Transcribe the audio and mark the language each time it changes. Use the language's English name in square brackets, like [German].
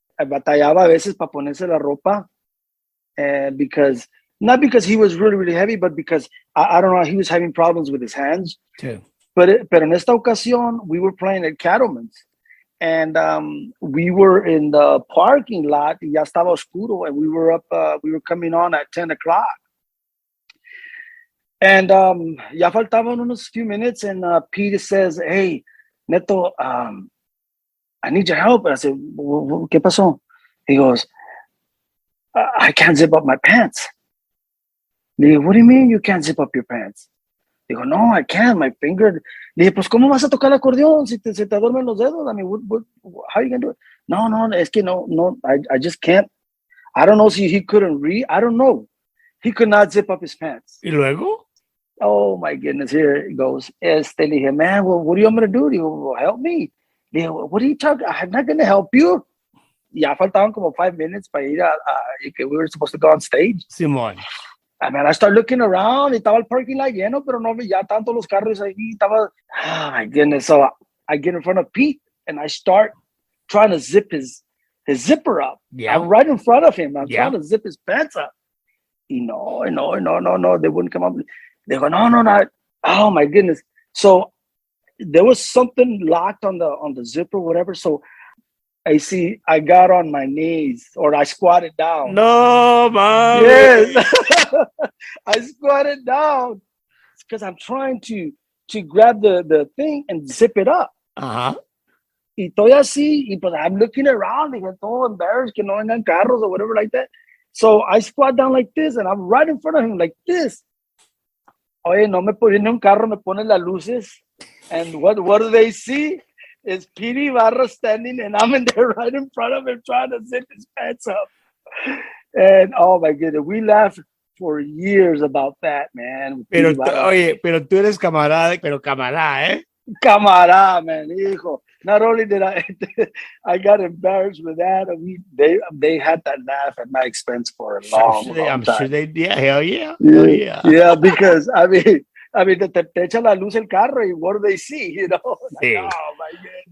[Spanish] Batallaba a veces para ponerse la ropa. [English] Because not because he was really, really heavy, but because I don't know, he was having problems with his hands. Too. [Spanish] Pero en esta ocasión, [English] we were playing at Cattleman's, and we were in the parking lot. [Spanish] Y ya estaba oscuro, [English] and we were coming on at 10 o'clock. And [Spanish] ya faltaban unos [English] few minutes, and Peter says, "Hey, Neto, I need your help." And I said, [Spanish] "¿Qué pasó?" [English] He goes, "I can't zip up my pants." [Spanish] Le digo, [English] "What do you mean you can't zip up your pants?" [Spanish] Digo, [English] "No, I can't, my finger." [Spanish] Le dije, "Pues, ¿cómo vas a tocar el acordeón si se te duermen los dedos? [English] I mean, how are you going to do it?" [Spanish] No, es que no, [English] I just can't. I don't know if he couldn't read. I don't know. He could not zip up his pants. [Spanish] ¿Y luego? [English] Oh, my goodness, here it goes. [Spanish] Le dije, [English] "Man, well, what do you want me to do?" [Spanish] Digo, [English] "Well, help me." [Spanish] Le dije, [English] "What are you talking? I'm not going to help you." [Spanish] Ya faltaban como [English] 5 minutes [Spanish] para ir que [English] we were supposed to go on stage. [Spanish] Simón. [English] I mean, I started looking around, [Spanish] y estaba el parking lot lleno, pero no veía tanto los carros ahí. [English] Oh my goodness. So I get in front of Pete, and I start trying to zip his zipper up. Yeah. I'm right in front of him. I'm trying to zip his pants up. No, they wouldn't come up. They go, no. Oh my goodness. So there was something locked on the zipper, whatever. So I got on my knees, or I squatted down. No, man. Yes. I squatted down because I'm trying to grab the thing and zip it up. Uh-huh. [Spanish] Y estoy así, y pues [English] I'm looking around, and [Spanish] todo embarrassed que no vengan carros [English] or whatever like that. So I squat down like this, and I'm right in front of him like this. [Spanish] Oye, no me pone un carro, me ponen las luces. [English] And what do they see? is Petey Ybarra standing, and I'm in there right in front of him trying to zip his pants up. And oh my goodness, we laughed for years about that, man. [Spanish] Pero, oye, pero tú eres camarada, pero camarada, ¿eh? Camarada, man, hijo. [English] Not only did I got embarrassed with that, they had that laugh at my expense for a long time. I'm sure they, yeah, hell yeah. Yeah, because I mean, [Spanish] te echa la luz el carro, y [English] what do they see? You know? [Spanish] Sí. [English] Like, oh my God.